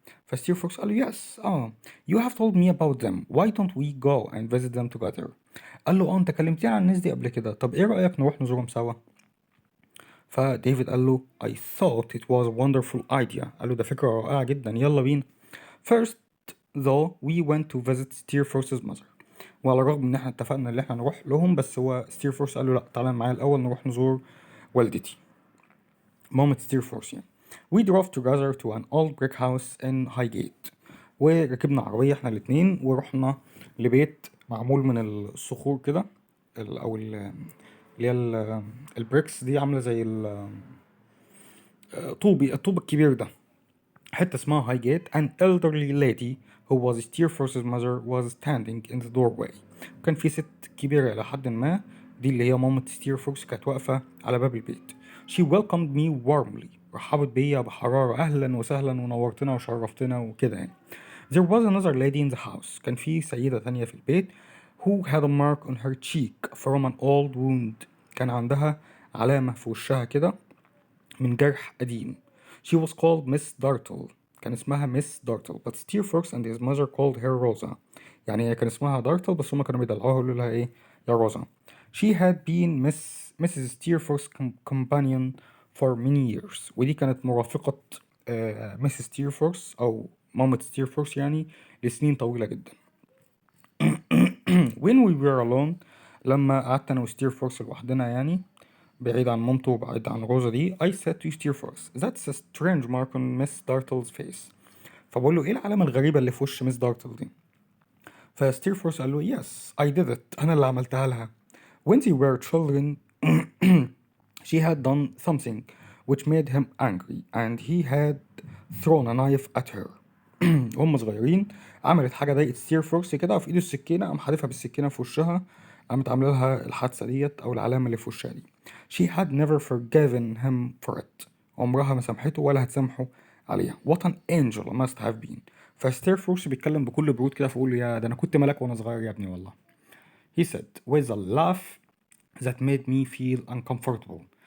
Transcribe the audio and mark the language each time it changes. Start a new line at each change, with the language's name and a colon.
Arabic: فستيرفورث قال له
English: yes, you have told me about them, why don't we go and visit them together؟
Arabic: قال له أنت كلمتني عن الناس دي قبل كده، طب إيه رأيك نروح نزورهم سوا؟ فديفيد قال له
English: I thought it was a wonderful idea.
Arabic: قال له ده فكرة رائعة جدا، يلا بينا.
English: First though we went to visit Steerforth's mother.
Arabic: وعلى الرغم ان احنا اتفقنا ان احنا نروح لهم، بس هو ستيرفورث قال له لا تعالى معايا الاول نروح نزور والدتي مامة ستيرفورث يعني.
English: We drove together to an old brick house in Highgate.
Arabic: وركبنا عربية احنا الاتنين ورحنا لبيت معمول من الصخور كده، او اللي هي البريكس دي عاملة زي الطوب الكبير ده، حتة اسمها هايجيت.
English: An elderly lady who was Steerforth's mother was standing in the doorway.
Arabic: كان في ست كبيرة إلى حد ما، دي اللي هي مامة ستيرفورث، كانت واقفة على باب البيت.
English: She welcomed me warmly.
Arabic: رحبت بيا بحرارة، أهلا وسهلا ونورتنا وشرفتنا وكده يعني.
English: There was another lady in the house.
Arabic: كان في سيدة تانية في البيت
English: who had a mark on her cheek from an old wound.
Arabic: كان عندها علامة في وشها كده من جرح قديم.
English: She was called Miss Dartle.
Arabic: كان اسمها
English: Miss Dartle, but Steerforth and his mother called her Rosa.
Arabic: يعني هي كان اسمها دارتل بس هما كانوا بيدلعوها يقولوا لها ايه، يا روزا.
English: She had been Mrs. Steerforth's companion for many years.
Arabic: ودي كانت مرافقة ميس ستيرفورث أو مامة ستيرفورث يعني لسنين طويلة جدا.
English: when we were alone
Arabic: لما قعدت أنا وستيرفورث لوحدنا يعني بعيد عن مامته وبعيد عن روزا دي
English: I said to Steerforth that's a strange mark on Miss Dartle's face.
Arabic: فبقول له ايه العلامة الغريبة اللي في وش ميس دارتل دي؟ فستيرفورث قال له
English: yes I did it
Arabic: أنا اللي عملتها لها.
English: when they were children she had done something which made him angry and he had thrown a knife at her.
Arabic: هم صغيرين عملت حاجة ضايقت ستيرفورث كده وفي ايده السكينة قام حادفها بالسكينة في وشها قامت عاملة لها الحادثة ديت أو العلامة اللي في وشها دي.
English: she had never forgiven him for it
Arabic: عمرها ما سامحته ولا هتسامحه عليها.
English: what an angel I must have been.
Arabic: فستيرفورث بيتكلم بكل برود كده فقول له يا ده أنا كنت ملاك وأنا صغير يا ابني والله.
English: he said with a laugh that made me feel uncomfortable.